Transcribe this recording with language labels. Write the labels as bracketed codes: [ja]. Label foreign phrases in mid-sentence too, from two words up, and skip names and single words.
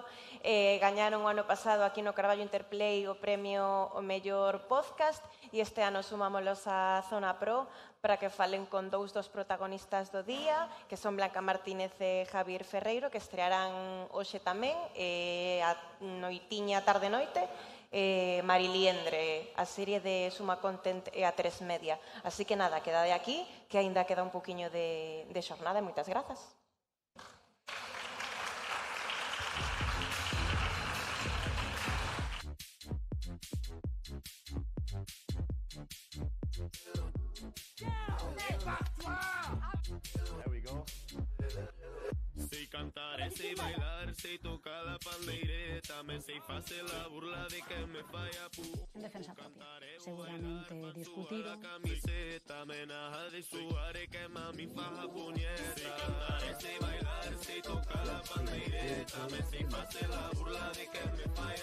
[gl] Gañaron o ano pasado aquí no Carballo Interplay o premio o mellor podcast e este ano sumámolos a Zona Pro para que falen con dous dos protagonistas do día, que son Blanca Martínez e Javier Ferreiro, que estrearán hoxe tamén, a noitiña tarde-noite, Mariliendre, a serie de Suma Content e a 3 Media. Así que nada, quedade aquí, que aínda queda un poquinho de xornada e moitas grazas. [en] There we go. [gl] Sei cantar e sei bailar, sei tocar a pandeireta, me sei facer a burla de que me fai a pu. En defensa propia, seguramente discutido. Camiseta, me naja de suar e que mami faja puñeta. Sei cantar e sei bailar, sei tocar a pandeireta, me sei facer a burla de que me